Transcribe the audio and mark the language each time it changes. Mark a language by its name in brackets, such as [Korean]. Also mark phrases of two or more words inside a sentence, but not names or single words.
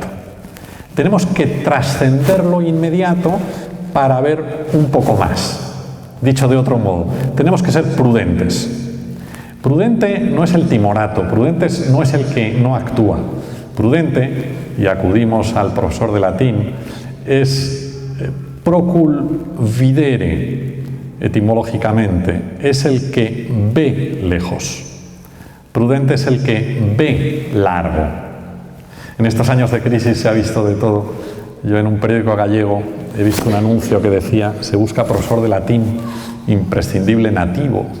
[Spanish] Tenemos que trascender lo inmediato para ver un poco más. Dicho de otro modo, tenemos que ser prudentes. Prudente no es el timorato, prudente no es el que no actúa. Prudente, y acudimos al profesor de latín, es [Latin] procul videre, [Spanish] etimológicamente, es el que ve lejos. Prudente es el que ve largo. En estos años de crisis se ha visto de todo. Yo en un periódico gallego he visto un anuncio que decía: se busca profesor de latín, imprescindible nativo.